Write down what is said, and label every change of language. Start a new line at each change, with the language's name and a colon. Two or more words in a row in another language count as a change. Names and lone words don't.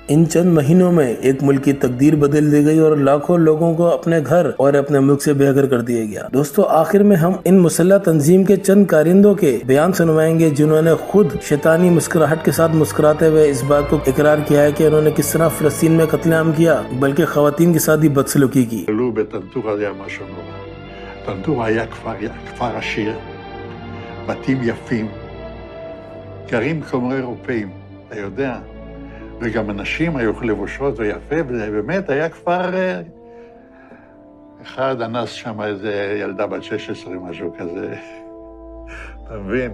Urdu: ان چند مہینوں میں ایک ملک کی تقدیر بدل دی گئی اور لاکھوں لوگوں کو اپنے گھر اور اپنے ملک سے بے گھر کر دیا گیا۔ دوستوں آخر میں ہم ان مسلح تنظیم کے چند کارندوں کے بیان سنوائیں گے جنہوں نے خود شیطانی مسکراہٹ کے ساتھ مسکراتے ہوئے اس بات کو اقرار کیا ہے کہ انہوں نے کس طرح فلسطین میں قتل عام کیا بلکہ خواتین کے ساتھ بھی بدسلوکی کی۔
Hebrew: בטנטור היה משהו נורא. טנטור היה כפר עשיר, בתים יפים, גרים כמו אירופאים, אתה יודע, וגם אנשים היו לבושות ויפה, וזה באמת היה כפר... אחד אנס שם איזה ילדה בת 16, משהו כזה, אתה מבין?